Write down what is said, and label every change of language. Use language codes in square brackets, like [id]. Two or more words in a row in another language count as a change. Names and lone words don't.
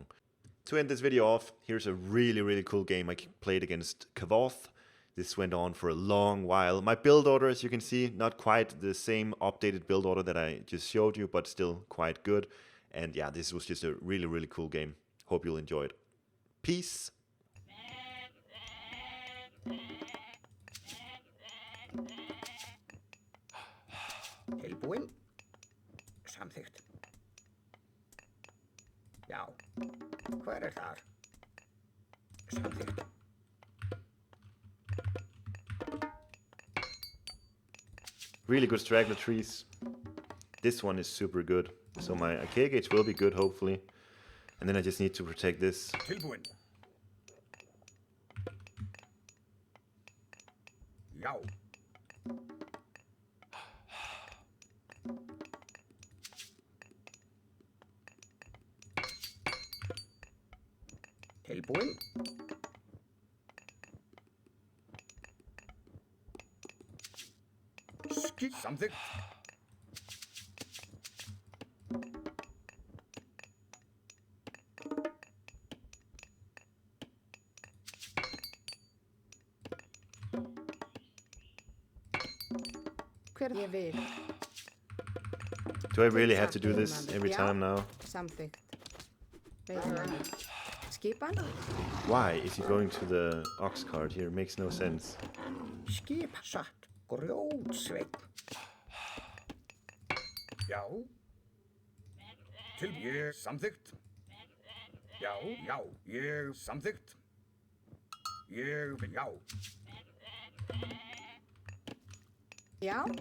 [en] To end this video off, here's a really cool game I played against Kavoth. This went on for a long while. My build order, as you can see, not quite the same updated build order that I just showed you, but still quite good. And yeah, this was just a really cool game. Hope you'll enjoy it. Peace. [is] Tilbúin. Samþykkt. Já. Hver þar? Samþykkt. [en] Really good straggler trees. This one is super good. So my AK gauge will be good, hopefully. And then I just need to protect this. [is] Tilbúin. Já. Tilbúin. Samþykkt. Hver ég vil. [en] Do I really have to do this every time now? [is] Samþykkt. Veitum. Skipan? [en] Why is he going to the ox cart here? It makes no sense. [is] Skip satt. Grjótsveinn. Já. Ég samþykkt. Já. Ég samþykkt. Já. Já.